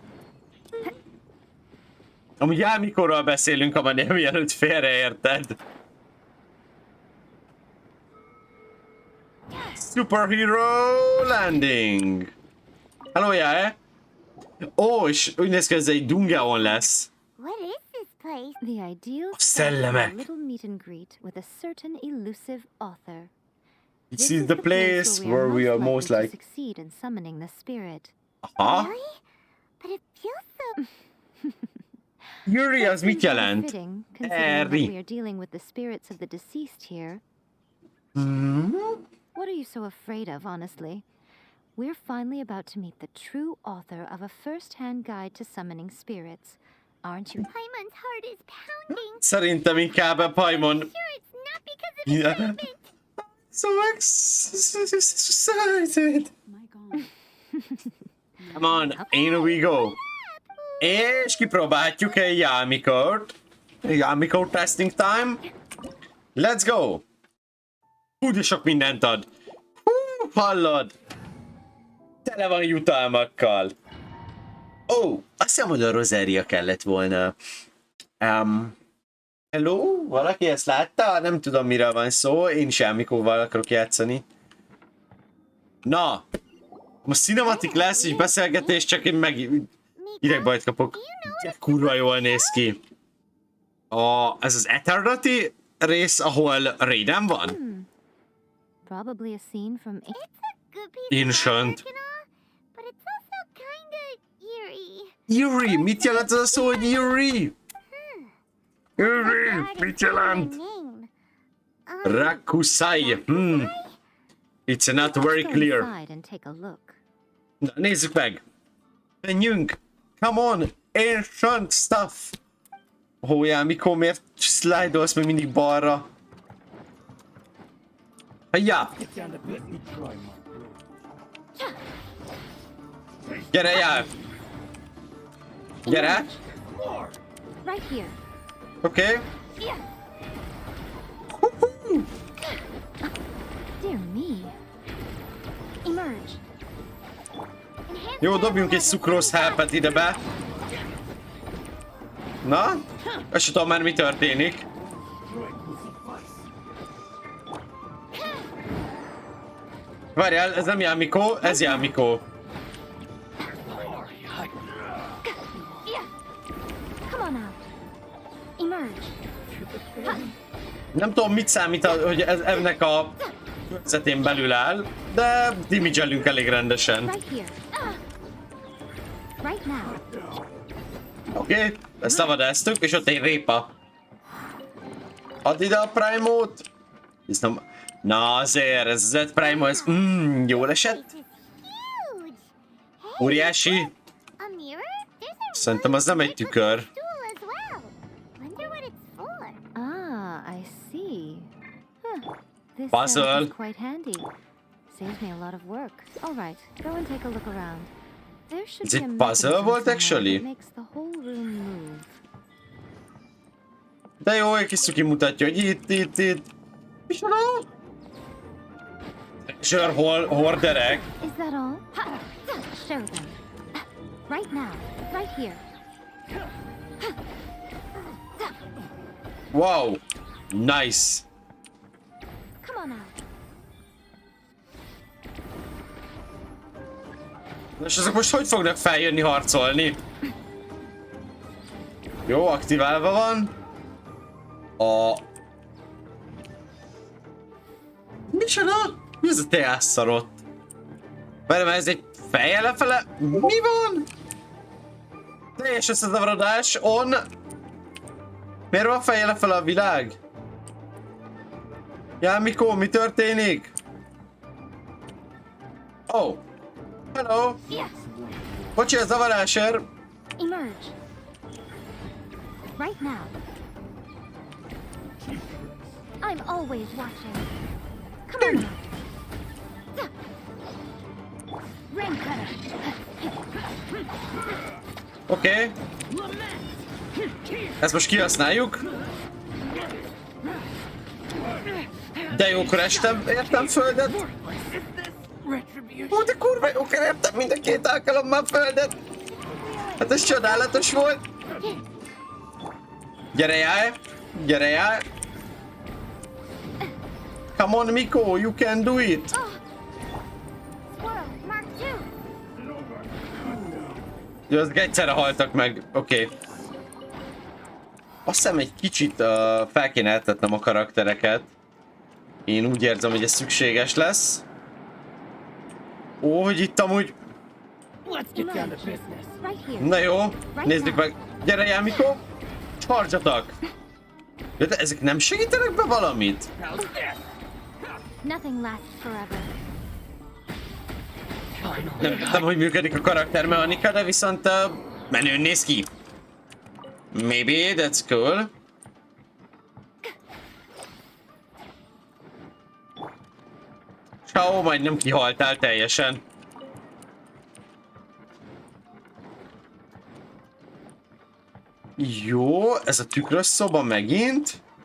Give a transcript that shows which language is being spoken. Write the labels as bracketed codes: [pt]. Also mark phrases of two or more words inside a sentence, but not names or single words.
[hu] Amúgy Yae Mikorról beszélünk, amennyi mielőtt félreérted. [en] Superhero landing! Hello, Yae! [hu] És úgy néz ki, ez egy Dungeon lesz. [en] The ideal [hu] szellemek. [en] little meet and greet with a certain elusive author. This is the place where we are most likely like to succeed in summoning the spirit. Aha. But it feels so... [hu] Yuri, az mit jelent? [en] Considering that we are dealing with the spirits of the deceased here. What are you so afraid of, honestly? We're finally about to meet the true author of a first-hand guide to summoning spirits. Aren't you? Paimon's heart is pounding. [hu] Szerintem inkább a Paimon. [en] Sure, it's not because of excitement. So excited. My God. Come on, in we go. [hu] És kipróbáljuk egy Yae Mikót. [en] Yae Miko testing time. Let's go. [hu] De sok mindent ad. Hallod? Tele van jutalmakkal. Azt hiszem, hogy a Rosaria kellett volna. Hello? Valaki ezt látta? Nem tudom, miről van szó. Én is Yae Mikóval akarok játszani. Na! Most cinematik lesz, és beszélgetés, csak én meg idegbajt kapok. Kurva jól néz ki. Ez az Eternity rész, ahol Raiden van? [en] Probably a scene from... It's a good piece of Ancient. artwork and all, but it's also kinda eerie. [hu] Yuri, mit jelent az a szó, hogy Yuri? Yuri, mit jelent? Rakusai. [en] It's not very clear. Inside and take a look. [hu] Na, nézzük meg. Menjünk. [en] Come on. Ancient stuff. Yae Miko, [hu] miért slide-olsz még mindig balra? Hagyja! Gyere, Yae! Gyere! [en] Right here. [hu] Oké. [en] Dear me. Emerge. [hu] Jó, dobjunk egy sucrose helpet ide be. Na? Azt sem tudom már, mi történik. Várjál, ez nem Yae Miko, ez Yae Miko. [en] Come on out. Emerge. [hu] Nem tudom, mit számít, hogy ez ennek a körzetén belül áll, de damage-elünk elég rendesen. [en] Right here. Right now. [hu] Oké, ezt szavadáztuk, és ott egy répa. Add ide a Prime-ot! Ez nem... Na azért, ez az Ed Prime, ez... jól esett? [en] Huge. [hu] Óriási? [en] A mirror? There's a [hu] Szerintem az nem egy tükör. [en] stool as well. Wonder what it's for. Ah, I see. Huh. This Puzzle. setup is quite handy. Saves me a lot of work. All right, go and take a look around. There should Is be it a puzzle mechanism [hu] volt [en] somewhere actually? that makes the whole room move. [hu] De jó, egy kis cuki mutatja, hogy itt. Micsoda? Sure, horderek. [en] Is that all? Show them. Right now. Right here. Wow. Nice. Come on out. [hu] És azok most hogy fognak feljönni harcolni? Jó, aktiválva van. Micsoda? Mi ez a teásszarott? Várj, ez egy fejjel lefele? Mi van? Teljes összezavarodás, on! Miért van fejjel lefele a világ? Yae Miko, mi történik? [en] Oh. Hello. [hu] Bocsi, a zavarásért. [en] Emerge. Right now. I'm always watching. Come on out. Rain cutter. [hu] Oké. Ezt most kihasználjuk. De jókor értem földet. Ó, de kurva jókor értem mind a két alkalommal földet. Hát ez csodálatos volt. Gyere, Yae. Gyere, Yae. [en] Come on, Miko, you can do it. Squirrel, Mark 2. [hu] Jó, azok egyszerre haltak meg. Oké. Azt hiszem egy kicsit fel kéne eltetnem a karaktereket. Én úgy érzem, hogy ez szükséges lesz. Ó, hogy itt amúgy... Na jó, nézzük meg. Gyere, Yae Miko. [en] Charge attack. [hu] De ezek nem segítenek be valamit? [en] Nothing lasts forever. [hu] Nem tudtam, hogy működik a karaktermechanika, de viszont menőn néz ki. [en] Maybe, that's cool. [hu] Ó, majdnem kihaltál teljesen. Jó, ez a tükrös szoba megint.